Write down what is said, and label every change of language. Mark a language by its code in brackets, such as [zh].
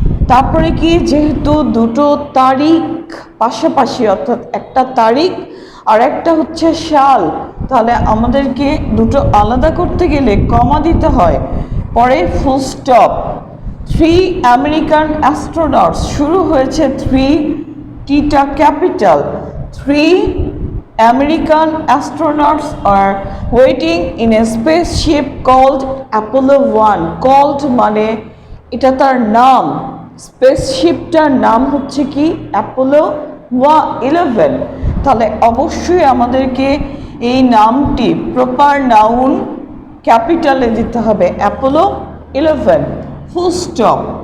[bn] তারপরে কি, যেহেতু দুটো তারিখ পাশাপাশি, অর্থাৎ একটা তারিখ আর একটা হচ্ছে সাল, তাহলে আমাদেরকে দুটো আলাদা করতে গেলে কমা দিতে হয়, পরে ফুল স্টপ। [en] 3 American astronauts, [bn] শুরু হয়েছে 3, টিটা capital. [en] 3 American astronauts are waiting in a spaceship called Apollo 1. [bn] Called মানে এটা তার নাম, স্পেসশিপটার নাম হচ্ছে কি, অ্যাপোলো 11। তাহলে অবশ্যই আমাদেরকে এই নামটি প্রপার নাউন ক্যাপিটালে দিতে হবে, অ্যাপোলো 11, ফুল স্টপ।